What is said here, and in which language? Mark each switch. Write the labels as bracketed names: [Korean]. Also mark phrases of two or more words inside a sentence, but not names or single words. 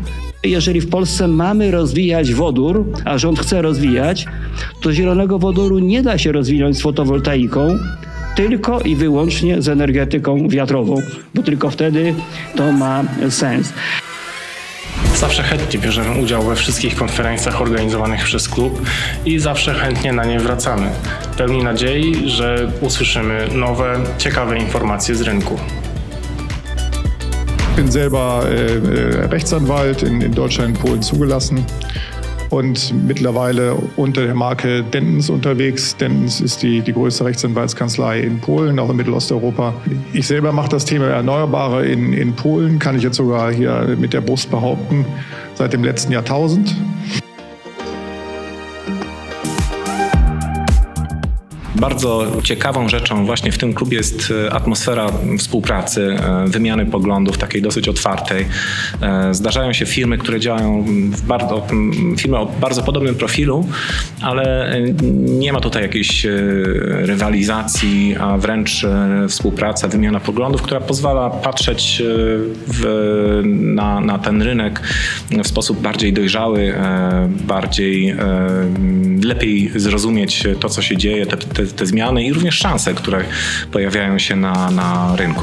[Polish] Jeżeli w Polsce mamy rozwijać wodór, a rząd chce rozwijać, to zielonego wodoru nie da się rozwinąć z fotowoltaiką, tylko i wyłącznie z energetyką wiatrową, bo tylko wtedy to ma sens. Zawsze chętnie bierzemy udział we wszystkich konferencjach organizowanych przez klub i zawsze chętnie na nie wracamy. Pełni nadziei, że usłyszymy nowe, ciekawe informacje z rynku. [German] Ich bin selber Rechtsanwalt in Deutschland und Polen zugelassen und mittlerweile unter der Marke Dentons unterwegs. Dentons ist die größte Rechtsanwaltskanzlei in Polen, auch in Mittelosteuropa. Ich selber mache das Thema Erneuerbare in Polen, kann ich jetzt sogar hier mit der Brust behaupten, seit dem letzten Jahrtausend. [Polish] Bardzo ciekawą rzeczą właśnie w tym klubie jest atmosfera współpracy, wymiany poglądów, takiej dosyć otwartej. Zdarzają się firmy, które działają firmy o bardzo podobnym profilu, ale nie ma tutaj jakiejś rywalizacji, a wręcz współpraca, wymiana poglądów, która pozwala patrzeć na ten rynek w sposób bardziej dojrzały, lepiej zrozumieć to, co się dzieje, te zmiany i również szanse, które pojawiają się na rynku.